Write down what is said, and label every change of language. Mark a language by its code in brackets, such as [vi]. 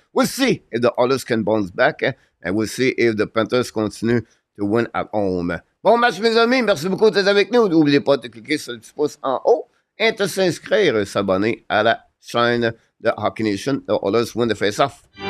[en] We'll see if the others can bounce back, and we'll see if the Panthers continue to win at home. [fr] Bon match, mes amis. Merci beaucoup d'être avec nous. N'oubliez pas de cliquer sur le petit pouce en haut et de s'inscrire et s'abonner à la chaîne de Hockey Nation. [en] The others win the face-off.